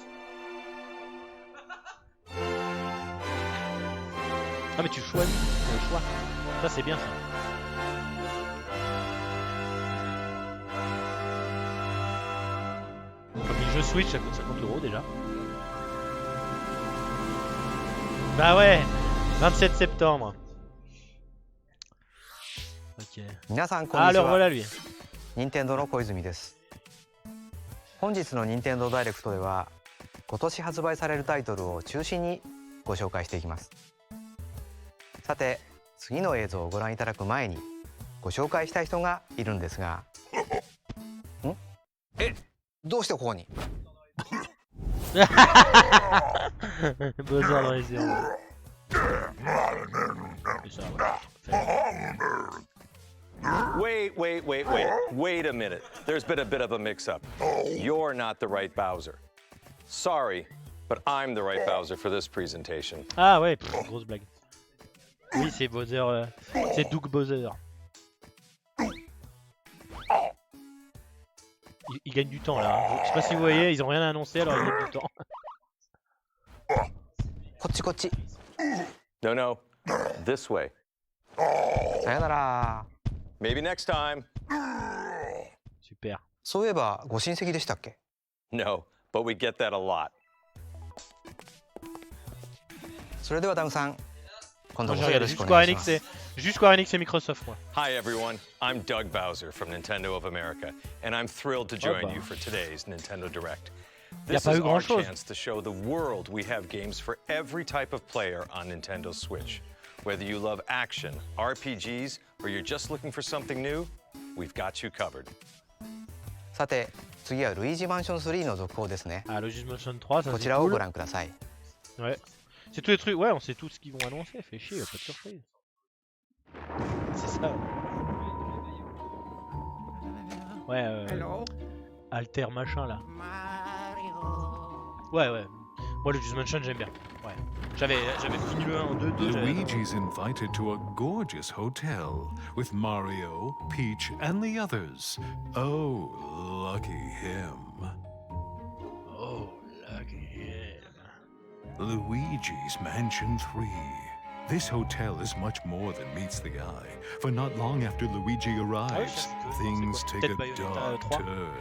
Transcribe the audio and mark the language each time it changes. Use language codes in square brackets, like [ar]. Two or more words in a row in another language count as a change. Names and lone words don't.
[fr] Ah mais tu choisis, c'est le choix. Ça c'est bien ça. Comme les jeux Switch ça coûte 50 € déjà. Bah ouais, 27 septembre. Ok. [ja] 皆さんこん [fr] Ah [ja] にち [fr] alors [ja] は。 [fr] voilà lui. [ja] 任天堂の小泉です。本日の任天堂ダイレクトでは、今年発売されるタイトルを中心にご紹介していきます。さて、次の映像をご覧いただく前に、ご紹介したい人がいるんですが、どうしてここに？ [fr] Buzzer dans les yeux. [en] Wait a minute. There's been a bit of a mix-up. You're not the right Bowser. Sorry, but I'm the right Bowser for this presentation. [fr] Ah ouais, grosse blague. Oui, c'est Bowser, c'est Doug Bowser. Ils gagnent du temps là. Hein. Je sais pas si vous voyez, ils ont rien annoncé alors ils gagnent du temps. [ja] こっちこっち。 [en] No, this way. [ja] さよなら。 [en] Maybe next time. [fr] Super. [ja] そういえばご親戚でしたっけ？ [en] No, but we get that a lot. [ja] それではダムさん、今度 [fr] Moi [ja] こ [fr] j'ai [ja] そよろ [fr] regardé [ja] しく [fr] juste [ja] お願 [fr] Square [ja] いしま [fr] Enix [ja] す。 [fr] et juste Square Enix et Microsoft moi. [en] Hi everyone, I'm Doug Bowser from Nintendo of America, and I'm thrilled to join [fr] bah. [en] you for today's Nintendo Direct. [fr] Y a [en] This [fr] pas [en] is [fr] eu [en] our [fr] grand-chose. [en] chance to show the world we have games for every type of player on Nintendo Switch. Whether you love action, RPGs, or you're just looking for something new, we've got you covered. [ja] さて、次はルイージマンション3の続報ですね。 [fr] Ah, Luigi's Mansion 3, ça [ja] こち [fr] c'est [ja] らをご [fr] cool. [ja] 覧ください。 [fr] Ouais. C'est tous les trucs, ouais, on sait tout ce qu'ils vont annoncer, fait chier, y a pas de surprise. C'est ça. Ouais, Alter machin là. Ouais. Moi, Luigi's Mansion, j'aime bien. Ouais. J'avais fini le 1 en 2-2. [en] Luigi's invited to a gorgeous hotel with Mario, Peach, and the others. Oh, lucky him. Oh, lucky him. Luigi's Mansion 3. This hotel is much more than meets the eye, for not long after Luigi arrives, things take a dark turn.